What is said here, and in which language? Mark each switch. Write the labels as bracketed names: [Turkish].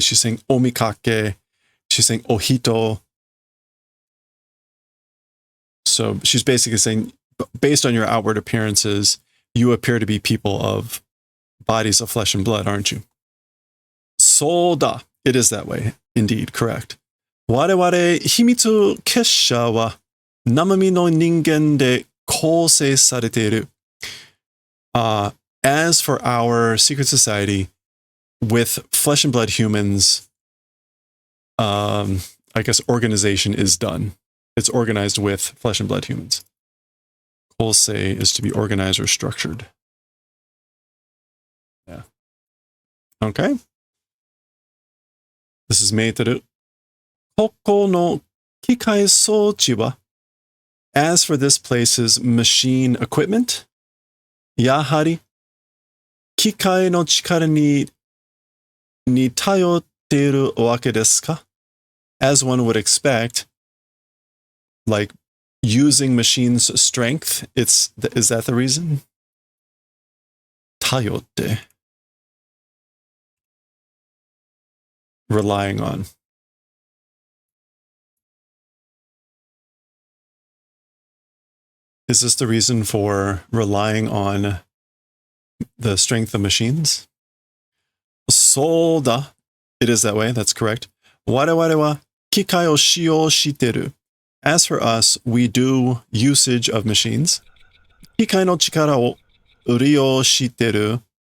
[English] She's saying omikake, she's saying ohito. So she's basically saying, based on your outward appearances, you appear to be people of bodies of flesh and blood, aren't you? Soda. It is that way. Indeed, correct. [Japanese] 我々秘密結社は生身の人間で構成されている。 [English] As for our secret society, with flesh and blood humans, I guess organization is done. It's organized with flesh and blood humans. 構成 is to be organized or structured. Yeah. Okay. This is Meiteru. [Japanese] ここの機械装置は [English] As for this place's machine equipment, [Japanese] やはり機械の力に頼っているわけですか? [English] As one would expect, like using machines' strength, is that the reason? 頼って relying on. Is this the reason for relying on the strength of machines? [Japanese] そうだ. [English] It is that way. That's correct. [Japanese] 我々は機械を使用している. [English] As for us, we do usage of machines. [Japanese] 機械の力を利用している.